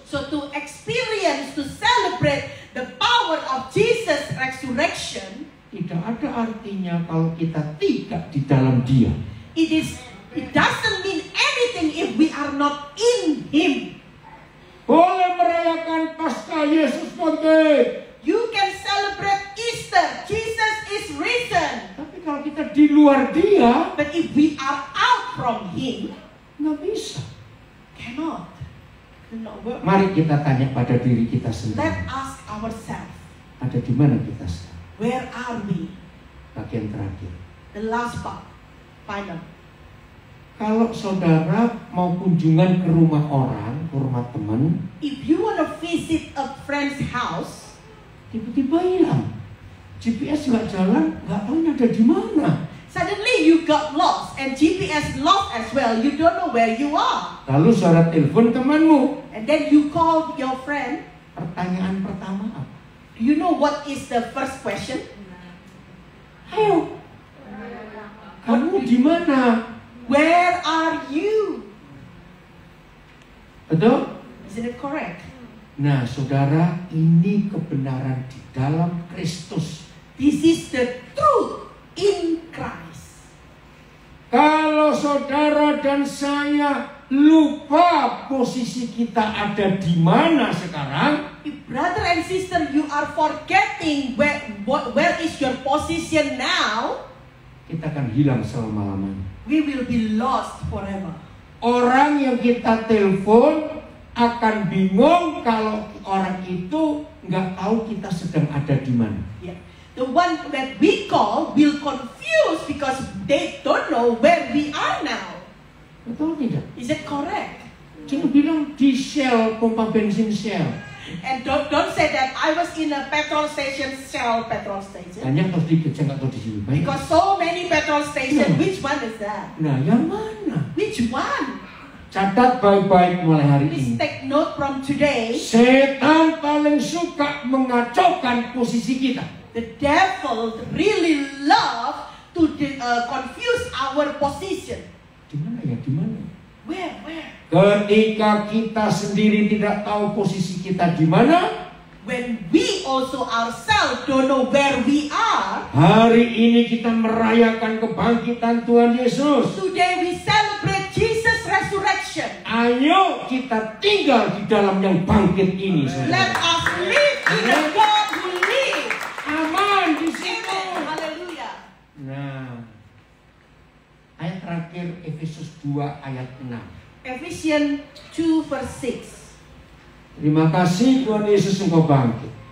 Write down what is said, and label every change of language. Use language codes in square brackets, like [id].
[en] So to experience, to celebrate the power of Jesus' resurrection, [id] tidak ada artinya kalau kita tidak di dalam Dia. [en] it doesn't mean anything if we are not in Him. [id] Boleh merayakan Paskah Yesus bangkit. [en] You can celebrate Easter, Jesus is risen. [id] Tapi kalau kita di luar Dia, [en] But if we are out from Him, [id] nggak bisa. [en] cannot. [id] Mari kita tanya pada diri kita [en] Let us ourselves. [id] Ada di mana kita sekarang? [en] Where are we? [id] Bagian terakhir. [en] The last part. Final. [id] Kalau saudara mau kunjungan ke rumah orang, ke rumah teman, [en] If you want to visit a friend's house, [id] tiba-tiba hilang. GPS nggak jalan, nggak tahu ini ada di mana. [en] suddenly you got lost and GPS lost as well. You don't know where you are. [id] Lalu saudara telepon temanmu. [en] And then you call your friend. [id] Pertanyaan pertama apa? [en] Do you know what is the first question? [id] Ayo, kamu di mana? [en] Where are you? [id] Betul? [en] Isn't it correct? [id] Nah, saudara, ini kebenaran di dalam Kristus. [en] This is the truth in Christ. [id] Kalau saudara dan saya lupa posisi kita ada di mana sekarang, [en] If brother and sister, you are forgetting where is your position now, [id] kita akan hilang selama-lamanya. [en] we will be lost forever. [id] Orang yang kita telepon akan bingung kalau orang itu nggak tahu kita sedang ada di mana. [en] Yeah. The one that we call will confuse because they don't know where we are now. [id] Betul tidak? [en] Is it correct? [id] Jangan bilang di Shell, pompa bensin Shell. [en] And don't say that I was in a petrol station, Shell petrol station. [id] Banyak atau sedikit, saya nggak tahu di sini. Banyak. [en] Because so many petrol stations, Yeah. which one is that? [id] Nah, yang mana? [en] Which one? [id] Catat baik-baik mulai hari [en] Please [id] ini. [en] take note from today. [id] Setan paling suka mengacaukan posisi kita. [en] The devil really love to confuse our position. [id] Di mana ya? Di mana? [en] Where? [id] Ketika kita sendiri tidak tahu posisi kita di mana, [en] When we also ourselves don't know where we are, [id] hari ini kita merayakan kebangkitan Tuhan Yesus. [en] today we celebrate Jesus' resurrection. [id] Ayo kita tinggal di dalam yang bangkit ini. [en] Let [id] Saudara. [en] us live in the God who lives. [id] Aman di situ. [en] Amen. Hallelujah. [id] Nah, ayat terakhir Efesus 2 ayat 6. [en] Ephesians 2 verse 6. [id] Terima kasih Tuhan Yesus engkau bangkit.